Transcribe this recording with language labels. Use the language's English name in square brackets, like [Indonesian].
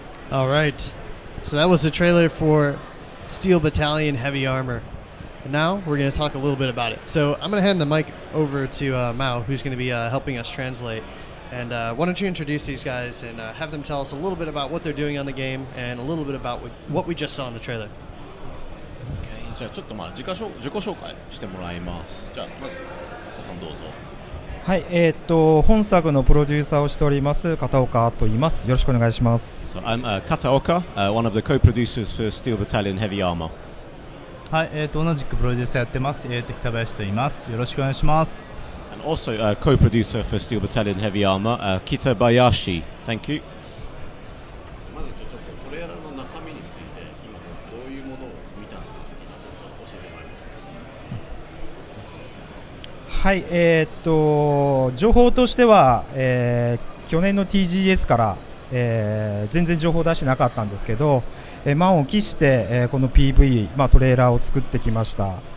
[English] Alright, so that was the trailer for Steel Battalion Heavy Armor. And now we're going to talk a little bit about it. So I'm going to hand the mic over to Mao, who's going to be helping us translate. And why don't you introduce these guys and have them tell us a little bit about what they're doing on the game and a little bit about what we just saw in the trailer. [Japanese] Okay, じゃあちょっと自己紹介してもらいます。じゃあまずおさんどうぞ。はい、本作のプロデューサーをしております片岡と言います。よろしくお願いします。 [English] So I'm Kataoka, one of the co-producers for Steel Battalion Heavy Armor. [Japanese] はい、同じくプロデューサーやってます。北林と言います。よろしくお願いします。 [English] And also co-producer for Steel Battalion Heavy Armor, Kitabayashi. Thank you. [Japanese] まずちょっとトレーラーの中身について今どういうものを見たのかちょっと教えてもらえますか。はい、情報としては、去年の TGS から、全然情報出してなかったんですけど、満を期して、この PV、トレーラーを作ってきました。